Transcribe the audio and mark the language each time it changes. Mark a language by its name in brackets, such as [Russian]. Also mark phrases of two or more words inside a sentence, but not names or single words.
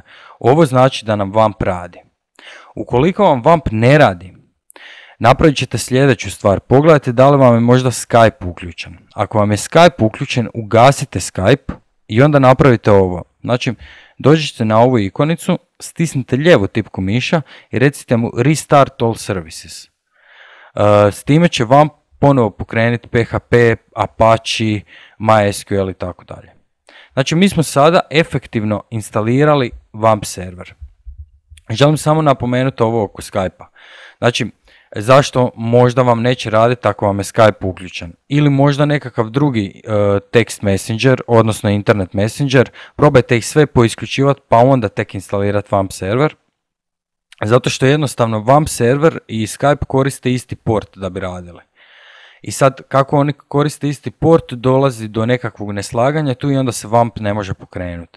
[Bosnian] Ovo znači da nam WAMP radi. Ukoliko vam WAMP ne radi, napravit ćete sljedeću stvar, pogledajte da li vam je možda Skype uključen. Ako vam je Skype uključen, ugasite Skype i onda napravite ovo. Znači, dođite na ovu ikonicu, stisnite lijevu tipku miša i recite mu [English] Restart all services. [Bosnian] S time će vam ponovo pokrenuti PHP, Apache, MySQL i tako dalje. Znači mi smo sada efektivno instalirali WAMP server. Želim samo napomenuti ovo oko Skype-a. Znači, zašto možda vam neće raditi ako vam je Skype uključen? Ili možda nekakav drugi [English] text messenger, [Bosnian] odnosno [English] internet messenger. [Bosnian] Probajte ih sve poisključivati pa onda tek instalirati WAMP server. Zato što jednostavno WAMP server i Skype koriste isti port da bi radili. I sad kako oni koriste isti port dolazi do nekakvog neslaganja tu i onda se WAMP ne može pokrenuti.